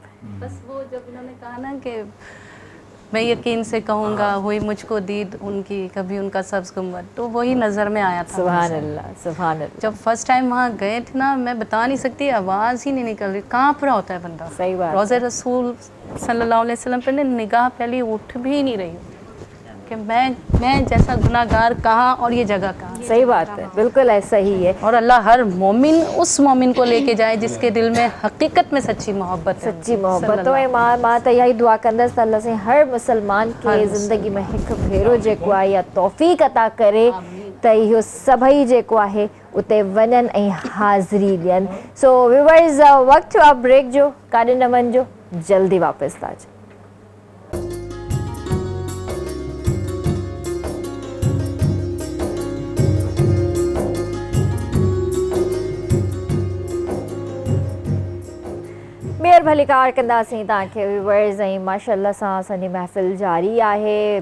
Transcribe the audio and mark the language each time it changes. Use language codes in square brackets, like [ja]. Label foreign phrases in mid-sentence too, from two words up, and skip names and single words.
[ur] بس وہ جب انہوں نے کہا نا کہ میں یقین سے کہوں گا ہوئی مجھکو دید ان کی کبھی ان کا سبز گنبد، تو وہی نظر میں آیا تھا. سبحان اللہ، سبحان اللہ. جب [en] first time [ur] وہاں گئے تھے نا، میں بتا نہیں سکتی، آواز ہی نہیں نکل رہی، کانپ رہا ہوتا ہے بندہ. صحیح بات. روضۂ رسول [ar] صلى الله عليه وسلم [ur] پر نگاہ پہلے اٹھ بھی نہیں رہی کہ میں جیسا گناہگار کہاں اور یہ جگہ کہاں. صحیح بات ہے، بالکل ایسا ہی ہے. اور اللہ ہر مومن اس مومن کو لے کے جائے جس کے دل میں حقیقت میں سچی محبت ہے. سچی محبت تو [sd] मां त यही दुआ कंदसि [ur] اللہ سے ہر مسلمان کے زندگی میں [sd] हिकु भेरो जेको आहे या तौफ़ीक़ अता करे त इहो सभई जेको आहे उते वञनि ऐं हाज़िरी ॾियनि। सो व्यूअर्स, वक़्तु आहे ब्रेक जो, काॾे न वञिजो, जल्दी वापसि था अचो। मेहर भली कार कंदासीं तव्हांखे व्यूअर्स, ऐं माशाअल्लाह सां असांजी महफ़िल जारी आहे।